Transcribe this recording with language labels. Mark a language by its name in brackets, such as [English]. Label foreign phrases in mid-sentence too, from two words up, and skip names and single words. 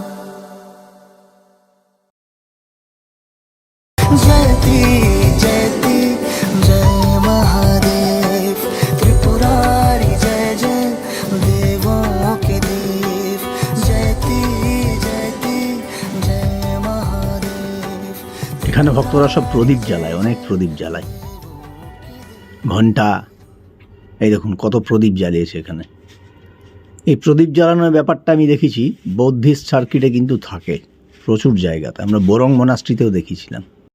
[Hindi] जयति जयति जय महादेव, त्रिपुरारी जय जय देवों के देव। जयति जयति जय महादेव। [Bangla] এখানে ভক্তরা সব প্রদীপ জ্বালায়, অনেক প্রদীপ জ্বালায়, ঘন্টা, এই দেখুন কত প্রদীপ জ্বালিয়েছে এখানে। এই প্রদীপ জ্বালানোর ব্যাপারটা আমি দেখেছি [English] Buddhist circuit [Bangla] কিন্তু থাকে প্রচুর জায়গাতে, আমরা বোরং মোনাস্ট্রিতেও দেখেছিলাম।